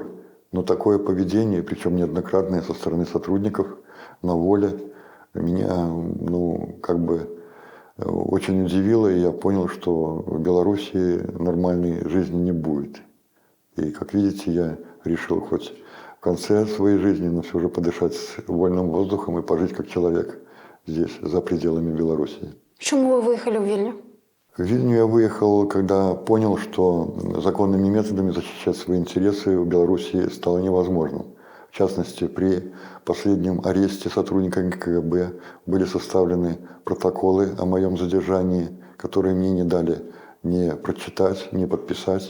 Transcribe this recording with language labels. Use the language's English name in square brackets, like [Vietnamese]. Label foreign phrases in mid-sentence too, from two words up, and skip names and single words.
[Russian] Но такое поведение, причем неоднократное со стороны сотрудников на воле, меня очень удивило, и я понял, что в Беларуси нормальной жизни не будет. И, как видите, я решил хоть в конце своей жизни, но все же подышать вольным воздухом и пожить как человек здесь, за пределами Беларуси. [Ukrainian] Чому ви виїхали у Вільню? [Russian] В Вильню я выехал, когда понял, что законными методами защищать свои интересы в Беларуси стало невозможным. В частности, при последнем аресте сотрудниками КГБ были составлены протоколы о моем задержании, которые мне не дали ни прочитать, ни подписать.